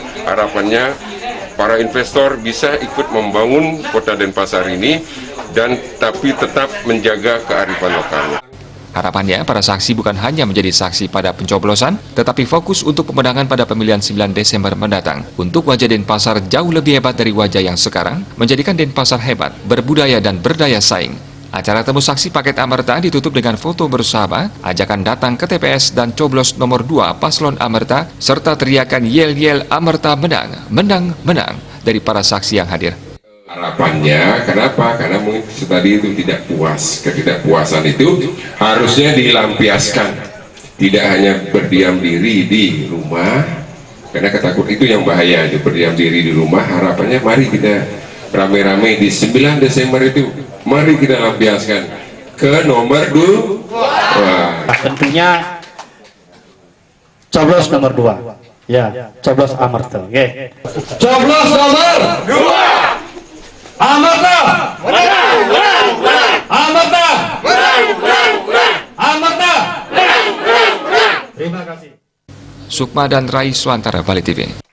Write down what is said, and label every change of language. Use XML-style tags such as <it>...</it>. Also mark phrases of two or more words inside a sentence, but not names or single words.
<id>Harapannya para investor bisa ikut membangun Kota Denpasar ini tapi tetap menjaga kearifan lokal. Harapannya, para saksi bukan hanya menjadi saksi pada pencoblosan, tetapi fokus untuk pemenangan pada pemilihan 9 Desember mendatang. Untuk wajah Denpasar jauh lebih hebat dari wajah yang sekarang, menjadikan Denpasar hebat, berbudaya dan berdaya saing. Acara temu saksi Paket Amerta ditutup dengan foto bersama, ajakan datang ke TPS dan coblos nomor 2 paslon Amerta, serta teriakan yel-yel Amerta menang, menang, menang dari para saksi yang hadir. Harapannya, kenapa? Karena mungkin tadi itu tidak puas. Ketidakpuasan itu harusnya dilampiaskan, tidak hanya berdiam diri di rumah, karena ketakutan itu yang bahaya, berdiam diri di rumah. Harapannya mari kita rame-rame di 9 Desember itu, mari kita lampiaskan ke nomor 2. Tentunya coblos nomor 2, ya, coblos Amerta. Okay. Coblos nomor 2. Amerta menang, menang, menang. Amerta menang, menang, menang. Amerta menang, menang, menang. Terima kasih. Sukma dan Rai Swantara, Bali TV.</id>